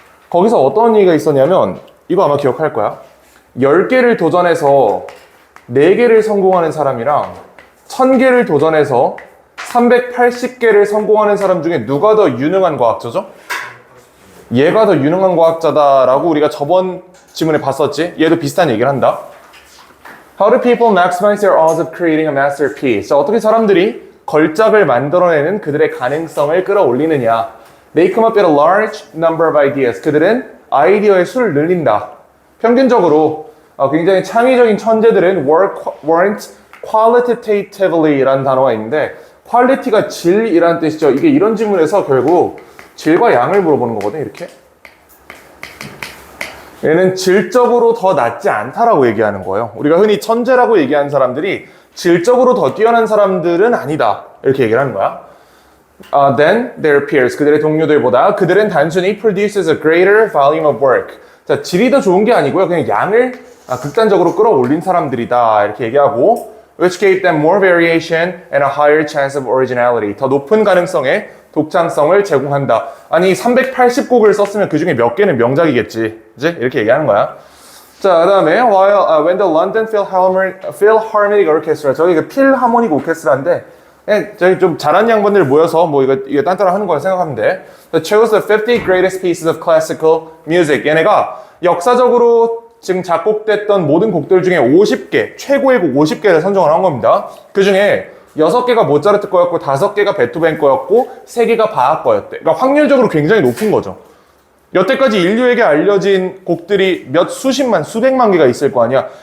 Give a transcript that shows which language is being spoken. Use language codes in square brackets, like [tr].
[ko] 거기서 어떤 얘기가 있었냐면 이거 아마 기억할 거야. 10개를 도전해서 4개를 성공하는 사람이랑 1000개를 도전해서 380개를 성공하는 사람 중에 누가 더 유능한 과학자죠? 얘가 더 유능한 과학자다라고 우리가 저번 지문에 봤었지? 얘도 비슷한 얘기를 한다. [en] How do people maximize their odds of creating a masterpiece? [ko] 자, 어떻게 사람들이 걸작을 만들어내는 그들의 가능성을 끌어올리느냐? [en] They come up with a large number of ideas. [ko] 그들은 아이디어의 수를 늘린다. 평균적으로 굉장히 창의적인 천재들은 [en] weren't qualitatively [ko] 라는 단어가 있는데 quality가 질이라는 뜻이죠. 이게 이런 질문에서 결국 질과 양을 물어보는 거거든, 이렇게. 얘는 질적으로 더 낫지 않다라고 얘기하는 거예요. 우리가 흔히 천재라고 얘기하는 사람들이 질적으로 더 뛰어난 사람들은 아니다. 이렇게 얘기를 하는 거야. [en] Then their peers, [ko] 그들의 동료들보다 그들은 단순히 [en] produces a greater volume of work. [ko] 자, 질이 더 좋은 게 아니고요. 그냥 양을 극단적으로 끌어올린 사람들이다. 이렇게 얘기하고 [en] which gave them more variation and a higher chance of originality. [ko] 더 높은 가능성의 독창성을 제공한다. 아니 380곡을 썼으면 그 중에 몇 개는 명작이겠지. 그치? 이렇게 얘기하는 거야. 자, 그 다음에 [en] when the London Philharmonic Orchestra, [ko] 저기 필하모닉 오케스트라인데 저기 좀 잘하는 양반들 모여서 뭐 이거 딴따라 하는 거라 생각하면 돼. [en] chose the 50 greatest pieces of classical music. [ko] 얘네가 역사적으로 지금 작곡됐던 모든 곡들 중에 50개, 최고의 곡 50개를 선정을 한 겁니다. 그 중에 6개가 모차르트 거였고 5개가 베토벤 거였고 3개가 바하 거였대. 그러니까 확률적으로 굉장히 높은 거죠. 여태까지 인류에게 알려진 곡들이 수십만, 수백만 개가 있을 거 아니야.